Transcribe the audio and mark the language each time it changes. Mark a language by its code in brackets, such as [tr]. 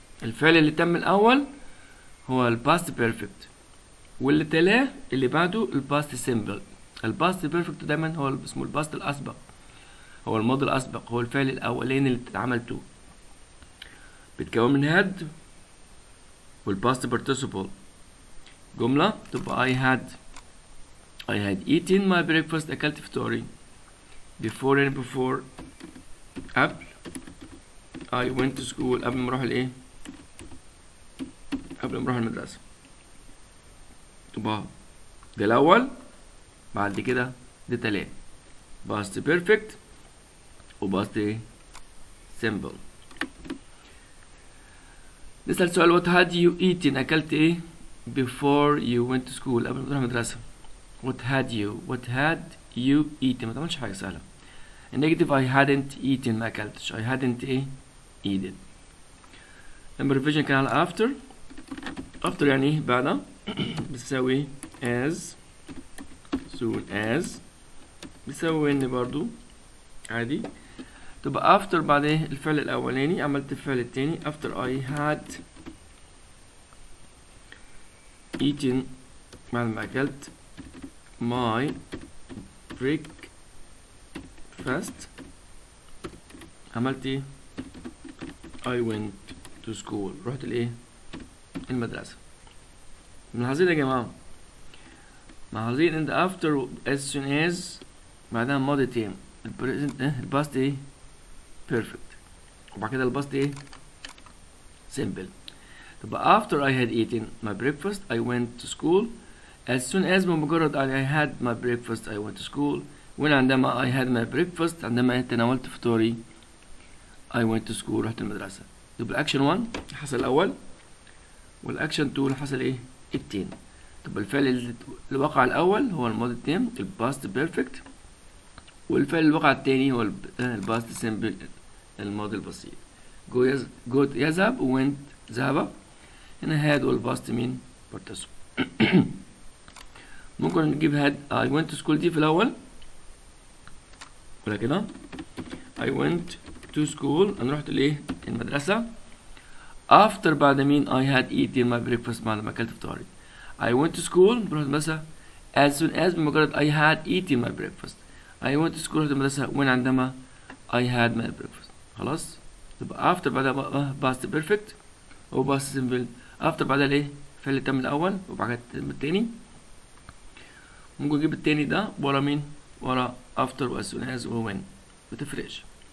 [ar] الفعل اللي تم الاول هو الباست بيرفكت واللي تلاه اللي بعده الباست سيمبل. الباست بيرفكت دايما هو اسمه الباست الاسبق، هو الماضي الاسبق، هو الفعل الاولاني اللي عملته. بتكون من هاد والباست participle. [en] جملة تبقى I had eaten my breakfast [ar] أكلت فطوري. before يعني before قبل. [en] I went to school [ar] قبل ما اروح الايه، قبل ما اروح المدرسة. تبقى ده الاول بعد كده ده تلات past perfect وباست ايه simple. [en] نسأل سؤال what had you eaten [ar] أكلت ايه [en] before you went to school [ar] قبل ما تروح المدرسة. [en] what had you eaten [ar] ما تعملش حاجة سهلة. [en] النيجاتيف I hadn't eaten [ar] ما أكلتش. [en] I hadn't ايه eaten. [ar] number revision كان على after يعني ايه بعد. بتساوي as soon as بتساوي ان برضو عادي. تبقى after بعد ايه الفعل الاولاني عملت الفعل التاني. [en] after I had eaten [ar] بعد ما اكلت [en] my breakfast عملت ايه I went to school [ar] رحت الايه المدرسة. ملاحظين يا جماعة، ملاحظين ان after as soon as بعدها ماضي تام. البريزنت الباست ايه perfect وبعد كده الباست ايه simple. [en] تبقى after I had eaten my breakfast I went to school. as soon as بمجرد I had my breakfast I went to school. عندما I had my breakfast [ar] عندما تناولت فطوري [en] I went to school [ar] رحت المدرسة. يبقى الاكشن 1 حصل الاول والاكشن 2 اللي حصل ايه التاني. طب الفعل اللي وقع الاول هو الماضي التام الباست بيرفكت، والفعل اللي وقع التاني هو الباست سيمبل الماضي البسيط. جو يذهب وwent ذهب. هنا هاد والباست مين participle. ممكن نجيب هاد [en] I went to school [ar] دي في الاول ولا كده I went to school انا رحت الايه المدرسة. after بعد مين [en] I had eaten my breakfast [ar] بعد ما اكلت فطاري. [en] I went to school [ar] بروح المدرسة [en] as soon as بمجرد I had eaten my breakfast. I went to school [ar] رحت المدرسة [en] عندما I had my breakfast. [ar] خلاص تبقى after بعدها past perfect و past simple. after بعدها الايه الفعل التام الاول وبعد كده التام التاني. ممكن نجيب التاني ده ورا مين ورا after و as soon as و when متفرقش.